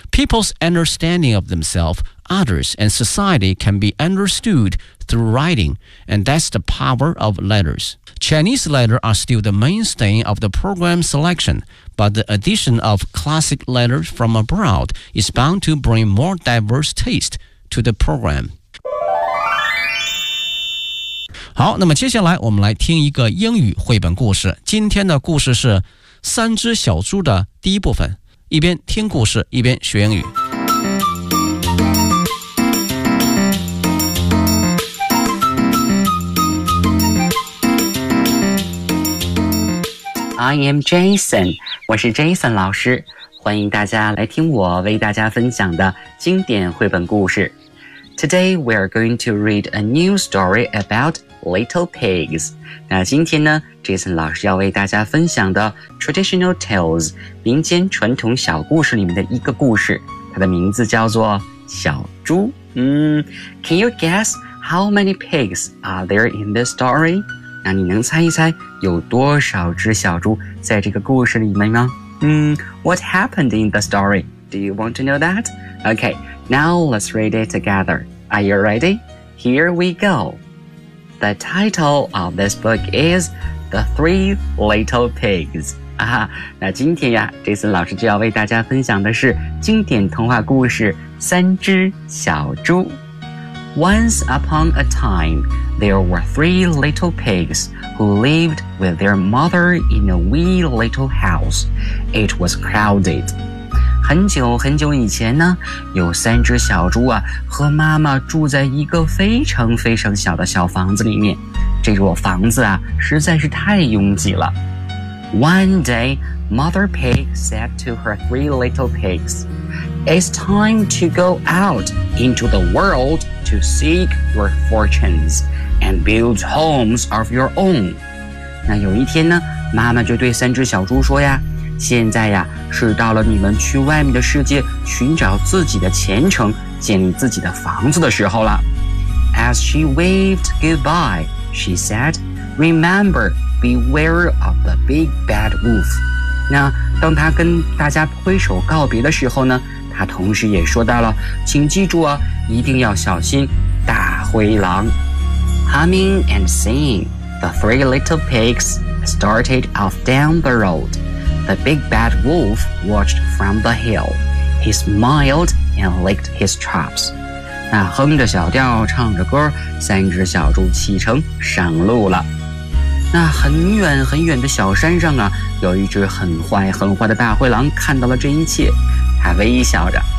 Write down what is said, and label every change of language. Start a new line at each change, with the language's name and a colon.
English: People's understanding of themselves, others, and society can be understood through writing, and that's the power of letters. Chinese letters are still the mainstay of the program selection, but the addition of classic letters from abroad is bound to bring more diverse taste to the program.
Chinese: 好，那么接下来我们来听一个英语绘本故事。今天的故事是《三只小猪》的第一部分。一边听故事，一边学英语。
English: I am Jason，
Chinese: 我是 Jason 老师，欢迎大家来听我为大家分享的经典绘本故事。
English: Today we are going to read a new story about little pigs.
Chinese: 那今天呢 ,Jason 老师要为大家分享的
English: traditional tales,
Chinese: 民间传统小故事里面的一个故事，它的名字叫做小猪。
English: Can you guess how many pigs are there in this story?
Chinese: 那你能猜一猜有多少只小猪在这个故事里面吗？
English: What happened in the story? Do you want to know that? Okay. Now let's read it together. Are you ready? Here we go. The title of this book is The Three Little Pigs.
Chinese: 啊，那今天呀 ,Jason 老师就要为大家分享的是经典童话故事《三只小猪》。
English: Once upon a time, there were three little pigs who lived with their mother in a wee little house. It was crowded.
Chinese: 很久很久以前呢，有三只小猪啊，和妈妈住在一个非常非常小的小房子里面。这座房子啊，实在是太拥挤了。
English: One day, Mother Pig said to her three little pigs, It's time to go out into the world to seek your fortunes and build homes of your own.
Chinese: 那有一天呢，妈妈就对三只小猪说呀，现在呀，是到了你们去外面的世界寻找自己的前程、建立自己的房子的时候了。
English: As she waved goodbye, she said, Remember, beware of the big bad wolf.
Chinese: 那当她跟大家挥手告别的时候呢，她同时也说到了，请记住啊，一定要小心大灰狼。
English: Humming and singing, the three little pigs started off down the road. The big bad wolf watched from the hill. He smiled and licked his chops.
Chinese: 那哼着小调唱着歌，三只小猪启程上路了。那很远很远的小山上啊，有一只很坏很坏的大灰狼看到了这一切，他微笑着